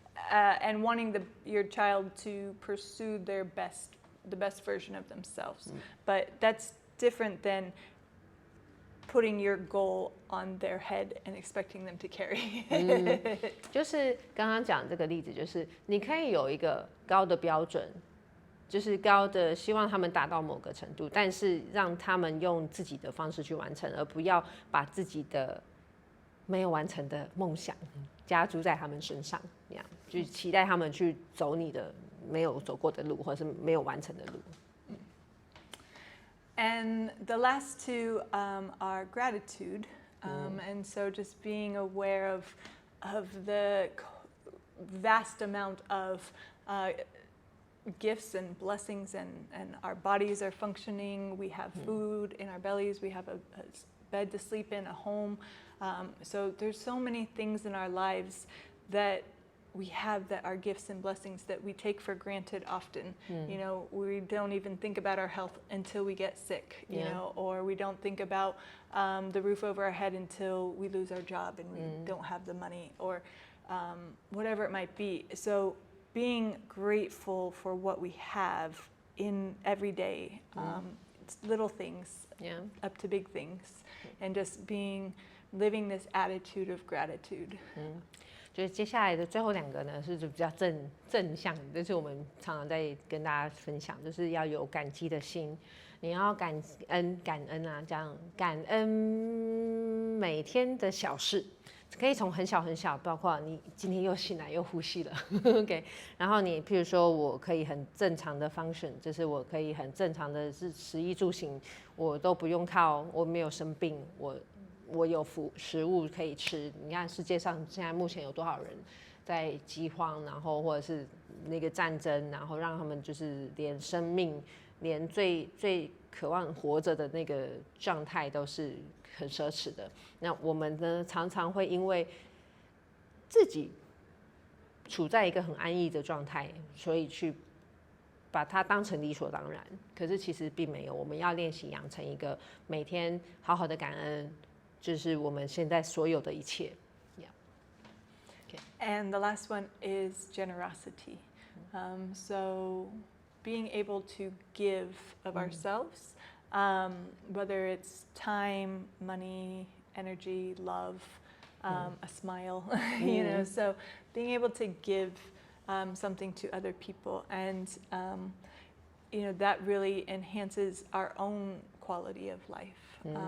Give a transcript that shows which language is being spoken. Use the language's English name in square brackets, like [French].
[English] And wanting your child to pursue the best version of themselves. But that's different than putting your goal on their head and expecting them to carry. [Chinese] 就是刚刚讲这个例子，就是你可以有一个高的标准，就是高的希望他们达到某个程度，但是让他们用自己的方式去完成，而不要把自己的没有完成的梦想加诸在他们身上，这样就期待他们去走你的没有走过的路，或是没有完成的路。 [English] And the last two are gratitude, and so just being aware of the vast amount of gifts and blessings, and our bodies are functioning. We have food in our bellies. We have a bed to sleep in, a home. So there's so many things in our lives that we have that are gifts and blessings that we take for granted often. You know, we don't even think about our health until we get sick, you know, or we don't think about the roof over our head until we lose our job and we don't have the money, or whatever it might be. So being grateful for what we have in every day, little things up to big things, and just living this attitude of gratitude. [Chinese] 就是接下来的最后两个呢，是比较正向的，就是我们常常在跟大家分享，就是要有感激的心，你要感恩啊，这样感恩每天的小事，可以从很小很小，包括你今天又醒来又呼吸了，OK。然后你譬如说我可以很正常的 function， 就是我可以很正常的食衣住行，我都不用靠，我没有生病，我有食物可以吃。你看世界上现在目前有多少人在饥荒，然后或者是那个战争，然后让他们就是连生命，连最渴望活着的那个状态都是很奢侈的。那我们呢，常常会因为自己处在一个很安逸的状态，所以去把它当成理所当然。可是其实并没有，我们要练习养成一个每天好好的感恩，就是我们现在所有的一切。 [English] And the last one is generosity. So being able to give of ourselves, whether it's time, money, energy, love, a smile, you know, so being able to give something to other people, and you know, that really enhances our own quality of life.